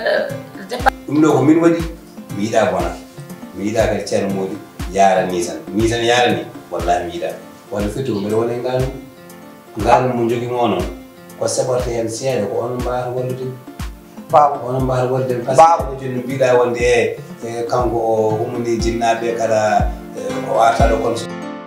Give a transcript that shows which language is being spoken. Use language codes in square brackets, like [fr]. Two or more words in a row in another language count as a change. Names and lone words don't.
[ff] ɗum ɗo ko min waɗi mi yiɗa bona mi yiɗa kadi ceerno Mody yaara ni tan yaara ni wallahi mi yiɗa walla firti ko mbiɗa woni ngaalum mo jogimo noon ko seɓorte hen seeɗa ko onon mbawata wallude onon mbawata wallude [fr] par ce que [ff] joni no mbiɗa wonde e kanko o ummini jinnaɓe kada o arta ɗo kono